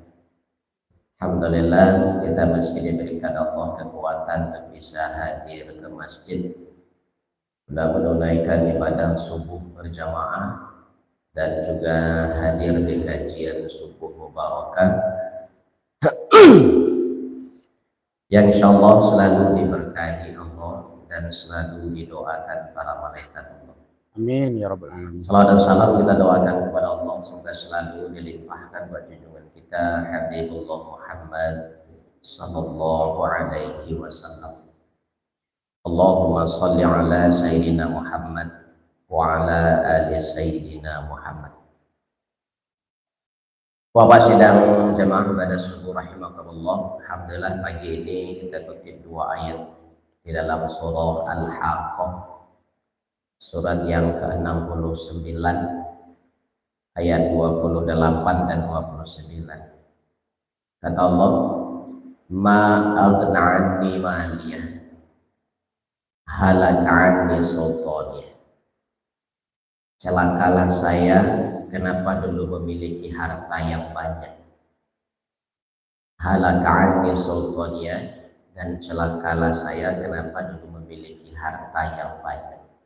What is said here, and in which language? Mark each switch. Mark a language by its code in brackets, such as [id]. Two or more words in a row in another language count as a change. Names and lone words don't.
[id] Alhamdulillah kita masih diberikan Allah kekuatan untuk bisa hadir ke masjid menunaikan ibadah subuh berjamaah dan juga hadir di kajian subuh mubarakah yang insyaallah selalu diberkahi Allah dan selalu didoakan para malaikat Allah. [ar] آمين يا رب العالمين. [id] Salawat dan salam kita doakan kepada Allah semoga selalu dilimpahkan buat junjungan kita Habibullah Muhammad [ar] صلى الله عليه وسلم. اللهم صل على سيدنا محمد وعلى آل سيدنا محمد. [id] Bapak sidang jamaah pada subuh rahimakumullah. Alhamdulillah pagi ini kita kutip dua ayat di dalam surah Al-Haqqah, surat yang ke-69 ayat 28 dan 29. Kata Allah, [ar] ما أغنى عني ماليه هلك عني سلطانيه. [id] Celakalah saya, kenapa dulu memiliki harta yang banyak. [ar] هلك عني سلطانيه, [id] dan celakalah saya, kenapa dulu memiliki harta yang banyak.